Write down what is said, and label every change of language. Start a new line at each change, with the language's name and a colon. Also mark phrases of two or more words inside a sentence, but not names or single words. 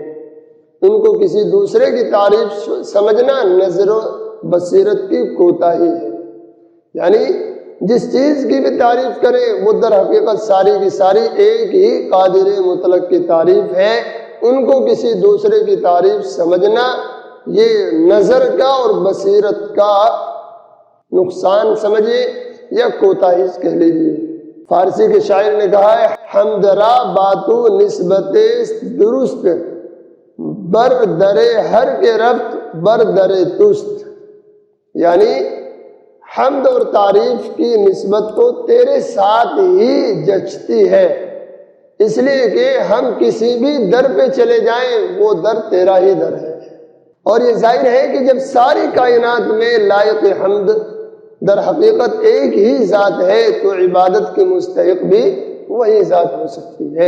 Urdu: ان کو کسی دوسرے کی تعریف سمجھنا نظر و بصیرت کی کوتاہی ہے، یعنی جس چیز کی بھی تعریف کرے وہ در حقیقت ساری کی ساری ایک ہی قادر مطلق کی تعریف ہے۔ ان کو کسی دوسرے کی تعریف سمجھنا یہ نظر کا اور بصیرت کا نقصان سمجھے یا کوتاہی کہہ لیجیے۔ فارسی کے شاعر نے کہا ہے
Persian: حمد را باتو نسبت درست، بر در ہر کے رفت بر در تست،
Urdu: یعنی حمد اور تعریف کی نسبت تو تیرے ساتھ ہی جچتی ہے، اس لیے کہ ہم کسی بھی در پہ چلے جائیں وہ در تیرا ہی در ہے۔ اور یہ ظاہر ہے کہ جب ساری کائنات میں لائق حمد در حقیقت ایک ہی ذات ہے تو عبادت کی مستحق بھی وہی ذات ہو سکتی ہے۔